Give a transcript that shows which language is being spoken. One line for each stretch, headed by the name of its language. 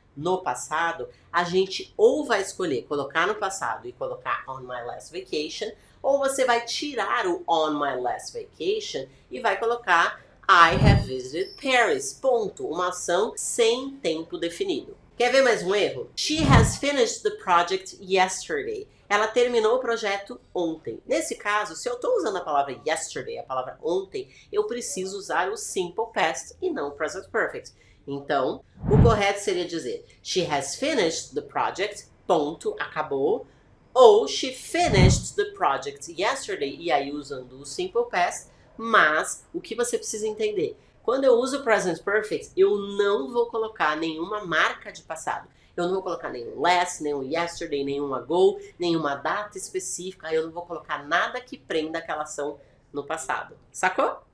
Portuguese: no passado, a gente ou vai escolher colocar no passado e colocar
English: on my last vacation,
Portuguese: ou você vai tirar o on my last vacation e vai colocar
English: I have visited Paris,
Portuguese: ponto. Uma ação sem tempo definido. Quer ver mais um erro?
English: She has finished the project yesterday.
Portuguese: Ela terminou o projeto ontem. Nesse caso, se eu estou usando a palavra yesterday, a palavra ontem, eu preciso usar o simple past e não o present perfect. Então, o correto seria dizer
English: she has finished the project,
Portuguese: ponto, acabou. Ou
English: she finished the project yesterday,
Portuguese: e aí usando o simple past. Mas, o que você precisa entender? Quando eu uso o present perfect, eu não vou colocar nenhuma marca de passado. Eu não vou colocar nenhum last, nenhum yesterday, nenhum ago, nenhuma data específica. Eu não vou colocar nada que prenda aquela ação no passado. Sacou?